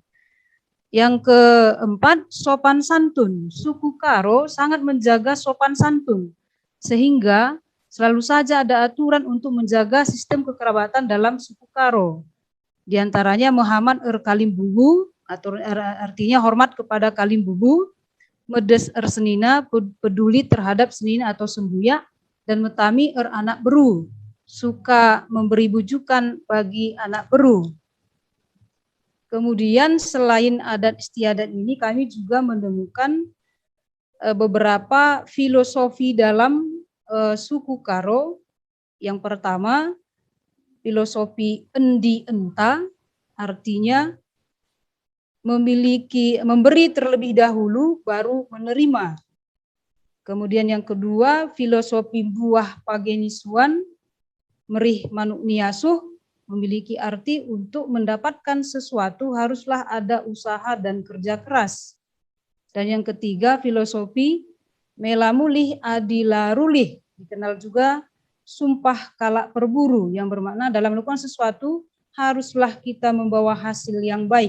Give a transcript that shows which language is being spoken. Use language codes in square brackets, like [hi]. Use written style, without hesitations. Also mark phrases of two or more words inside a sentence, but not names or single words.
[id] Yang keempat, sopan santun. Suku Karo sangat menjaga sopan santun, sehingga selalu saja ada aturan untuk menjaga sistem kekerabatan dalam suku Karo. Di antaranya Muhammad Kalimbubu, atau artinya hormat kepada Kalimbubu, [btx] medes senina, [id] peduli terhadap senina atau sembuya, dan [btx] metami anak beru, [id] suka memberi bujukan bagi [btx] anak beru. [id] Kemudian selain adat istiadat ini kami juga menemukan beberapa filosofi dalam suku Karo. Yang pertama, filosofi [btx] endi enta, [id] artinya memberi terlebih dahulu baru menerima. Kemudian yang kedua, filosofi [btx] buah pagenisuan, merih manuk niasuh, [id] memiliki arti untuk mendapatkan sesuatu haruslah ada usaha dan kerja keras. Dan yang ketiga, filosofi [btx] melamulih adilarulih, [id] dikenal juga [btx] sumpah kalak perburu, [id] yang bermakna dalam melakukan sesuatu haruslah kita membawa hasil yang baik.